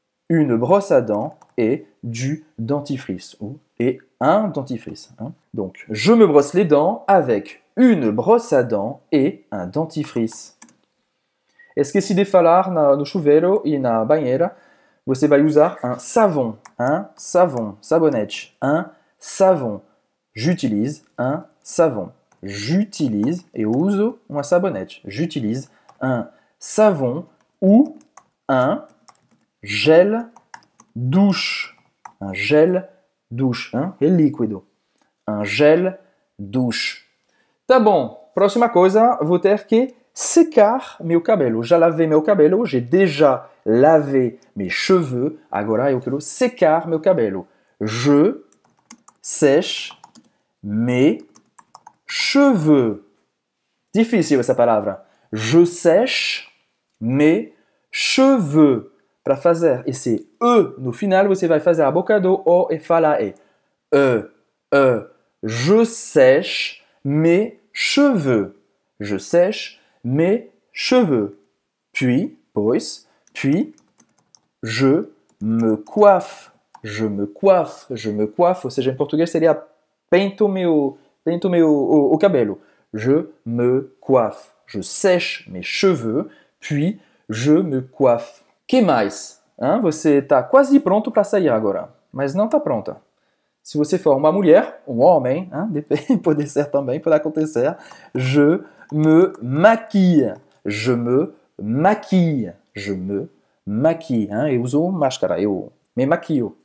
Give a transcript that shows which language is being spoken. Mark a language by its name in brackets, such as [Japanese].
[French] Une brosse à dents et du dentifrice, et un dentifrice. Hein. Donc, je me brosse les dents avec une brosse à dents et un dentifrice. [Portuguese] Esqueci de falar no chuveiro e na banheira, você vai usar un savon, sabonete, un savon. [French] J'utilise un savon. [Portuguese] J'utilise, eu uso uma sabonete. [French] J'utilise un savon ou un gel douche. Un gel douche, hein? [Portuguese] É líquido. [French] Un gel douche. [Portuguese] Tá bom. Próxima coisa, vou ter que secar meu cabelo. Já lavei meu cabelo, [French] j'ai déjà lavé mes cheveux. [Portuguese] Agora eu quero secar meu cabelo. [French] Je sèche mes cheveux. [Portuguese] Difícil essa palavra. [French] Je sèche mes cheveux. [Portuguese] Para fazer esse E no final, você vai fazer a boca do O e falar E. [French] Je sèche mes cheveux. Je sèche mes cheveux. Puis, puis, je me coiffe. Je me coiffe. Je me coiffe. [Portuguese] Ou seja, em português seria pinto o cabelo. [French] Je me coiffe. Je sèche mes cheveux, puis je me coiffe. [Portuguese] Que mais? Você está quase pronto para sair agora, mas não está pronta. Se você for uma mulher, um homem, pode ser também, pode acontecer. [French] Je me maquille. Je me maquille. Je me maquille. [Portuguese] Eu uso máscara, eu me maquillo.